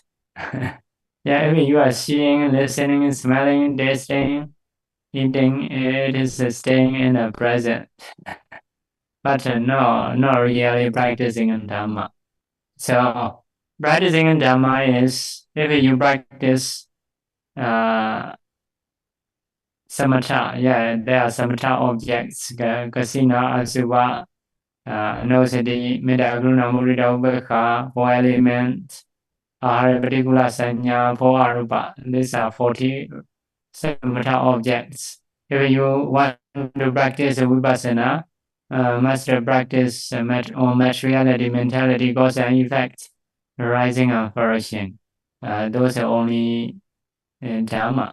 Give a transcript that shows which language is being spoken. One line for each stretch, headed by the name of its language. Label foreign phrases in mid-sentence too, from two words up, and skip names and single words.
English: Yeah, if you are seeing, listening, smelling, tasting, eating, it is staying in the present. But no, not really practicing in Dhamma. So practicing in Dhamma is if you practice samatha, yeah, there are samatha objects,
Pali: kasina, asuva, nosati, metta, karuna, mudita, ubekha, 4 elements, ahara, particular sanya, 4 arupa.
English: These are 40 samatha objects. If you want to practice vipassana, must practice on materiality, mentality, cause and effect, arising and flourishing. Those are only Dhamma.